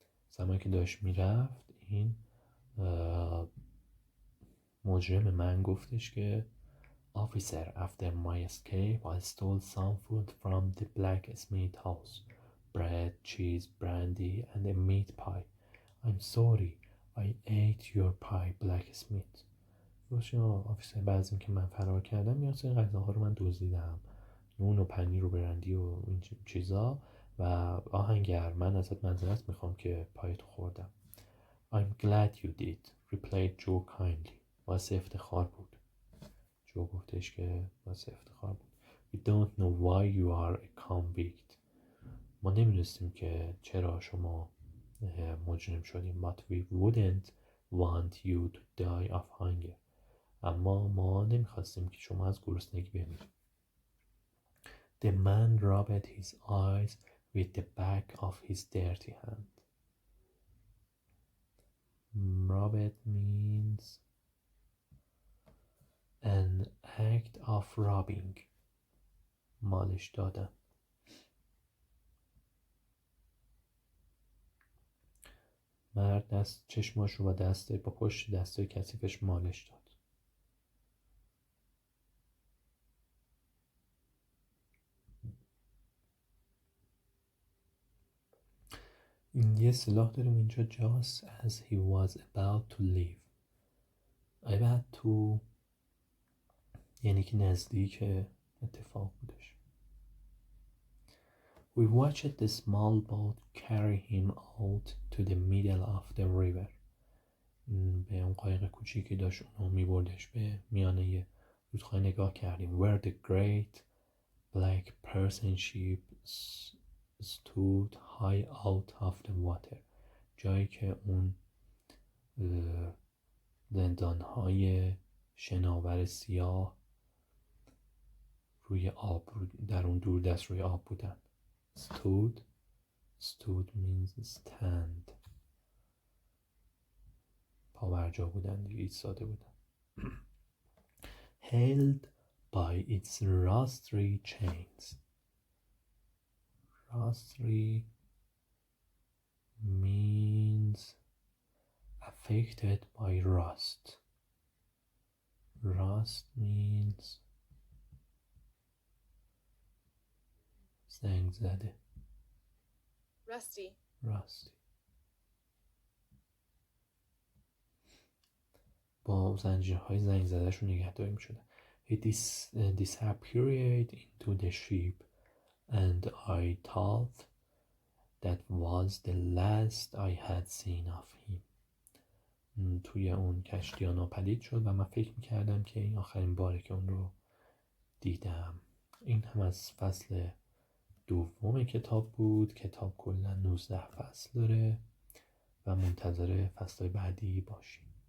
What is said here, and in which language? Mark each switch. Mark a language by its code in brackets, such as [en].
[fa] زمانی که داشت میرفت این مجرم من گفتش که [en] Officer, after my escape, I stole some food from the blacksmith house. Bread, cheese, brandy, and a meat pie. I'm sorry, I ate your pie, blacksmith. [fa] باشه آفیسر، بعد از اینکه من فرار کردم یا سری غذاها رو من دزدیدم، نون و پنیر و برندی و این چیزا. و آهنگر، من ازت معذرت میخوام که پایتو خوردم. [en] I'm glad you did, replied Joe kindly. [fa] واسه افتخار بود. جو گفتش که واسه افتخار بود. [en] We don't know why you are a convict. [fa] ما نمیدونستیم که چرا شما مجرم شدیم. [en] But we wouldn't want you to die of hunger. [fa] اما ما نمیخواستیم که شما از گرسنگی بمیرید. [en] The man rubbed his eyes with the back of his dirty hand. Rub means an act of rubbing. [fa] مالش دادن. مرد دست چشماش رو با پشت دستای کثیفش مالش داد. این یه اصطلاح داریم اینجا [en] just as he was about to leave. [fa] about to یعنی که نزدیک اتفاق بودش. [en] We watched the small boat carry him out to the middle of the river. [fa] به اون قایق کوچیکی داشت اونو میبردش به میانه رودخانه نگاه کردیم. [en] Where the great black person ship stood high out of the water. [fa] جایی که اون زندانهای شناور سیاه روی آب در اون دور دست روی آب بودن. [en] stood means stand. [fa] پاورجا بودن دیگه، ایستاده بودن. [en] held by its rusty chains. rusty means affected by rust. rust means زنگ زده. rusty. [fa] با زنجیرهای زنگ زدهشون نگهداری می شدن. [en] He disappeared into the ship and I thought that was the last I had seen of him. [fa] توی اون کشتی ها ناپدید شد و من فکر می کردم که این آخرین باره که اون رو دیدم. این هم از فصل دوم کتاب بود. کتاب کلا 19 فصل داره و منتظر فصل‌های بعدی باشید.